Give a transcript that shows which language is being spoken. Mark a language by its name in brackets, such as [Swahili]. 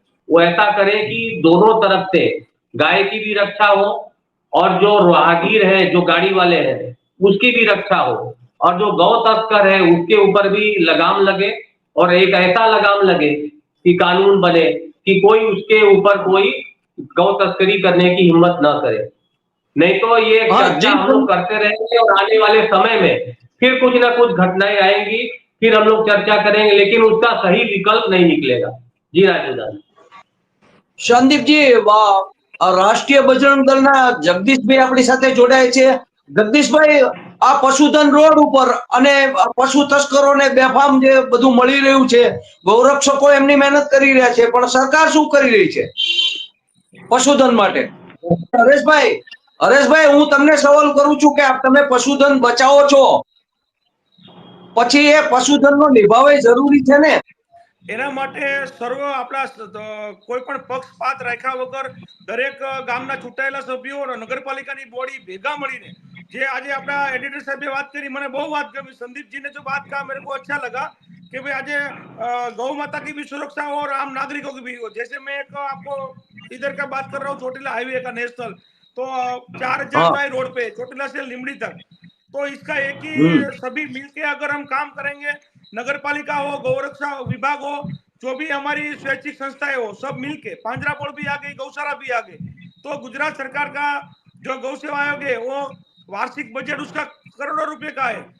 [Hindi] वो ऐसा करे कि दोनों तरफ से गाय की भी रक्षा हो, और जो राहगीर है, जो गाड़ी वाले हैं, उसकी भी रक्षा हो, और जो गौ तस्कर है उसके ऊपर भी लगाम लगे, और एक ऐसा लगाम लगे कि कानून बने कि कोई उसके ऊपर कोई गौ तस्करी करने की हिम्मत ना करे। नहीं तो ये चर्चा हम लोग करते रहेंगे, और आने वाले समय में फिर कुछ ना कुछ घटनाएं आएंगी, फिर हम लोग चर्चा करेंगे, लेकिन उसका सही विकल्प नहीं निकलेगा। जी राजूदान। [Gujarati] સંદીપજી, રાષ્ટ્રીય બજરંગ દળના જગદીશભાઈ આપણી સાથે જોડાય છે। જગદીશભાઈ, આ પશુધન રોડ ઉપર અને પશુ તસ્કરોને બેફામ જે બધું મળી રહ્યું છે, ગૌરક્ષકો એમની મહેનત કરી રહ્યા છે, પણ સરકાર શું કરી રહી છે પશુધન માટે? હરેશભાઈ, હું તમને સવાલ કરું છું કે તમે પશુધન બચાવો છો, પછી એ પશુધનનો નિભાવ જરૂરી છે ને? એના માટે સર્વ આપણા કોઈ પણ પક્ષપાત રાખ્યા વગર દરેક ગામના ચૂંટાયેલા સભ્યો અને નગરપાલિકાની બોડી ભેગા મળીને, જે આજે આપણા એડિટર સાહેબે વાત કરી, મને બહુ વાત ગમી। [Hindi] संदीप जी ने जो बात कहा मेरे को अच्छा लगा कि भाई आज गौ माता की भी सुरक्षा और आम नागरिकों की भी हो। जैसे मैं एक आपको इधर का बात कर रहा हूँ, चोटीला हाईवे का नेशनल, तो 4000 गाय रोड पे चोटिला से लिमड़ी तक। तो इसका एक ही सभी मिलके अगर हम काम करेंगे, नगर पालिका हो, गौरक्षा विभाग हो, जो भी हमारी स्वैच्छिक संस्थाएं हो, सब मिलके, पांजरापोल भी आ गई, गौशाला भी आ गई, तो गुजरात सरकार का जो गौ सेवा आयोग है वो वार्षिक बजट उसका करोड़ों रुपए का है।